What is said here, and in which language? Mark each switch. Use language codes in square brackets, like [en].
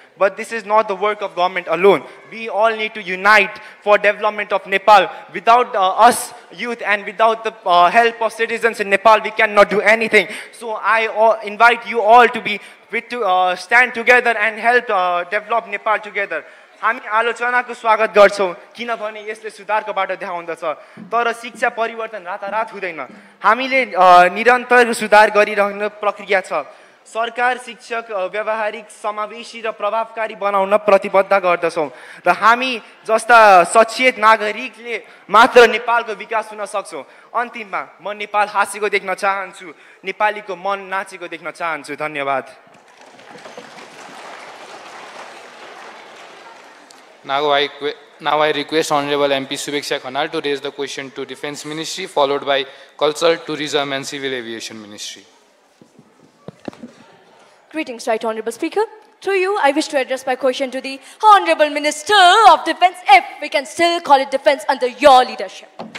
[en] But this is not the work of government alone. We all need to unite for development of Nepal. Without us youth and without the help of citizens in Nepal, we cannot do anything. So I invite you all to stand together and help develop Nepal together. [ne] हामी आलोचनाको स्वागत गर्छौं किनभने यसले सुधारको बाटो देखाउँदछ. तर शिक्षा परिवर्तन रातारात हुँदैन. हामीले निरन्तर सुधार गरिरहने प्रक्रिया छ. सरकार शिक्षक व्यावहारिक समावेशी र प्रभावकारी बनाउन प्रतिबद्ध गर्दछौँ र हामी जस्ता सचेत नागरिकले मात्र नेपालको विकास हुन सक्छौँ। अन्तिममा म नेपाल हाँसेको देख्न चाहन्छु, नेपालीको मन नाचेको देख्न चाहन्छु। धन्यवाद। [en] Now I request Honorable MP Subeksha Khanal to raise the question to Defence Ministry, followed by Culture, Tourism and Civil Aviation Ministry. Greetings, Right Honorable Speaker. Through you, I wish to address my question to the Honorable Minister of Defence, if we can still call it defence under your leadership.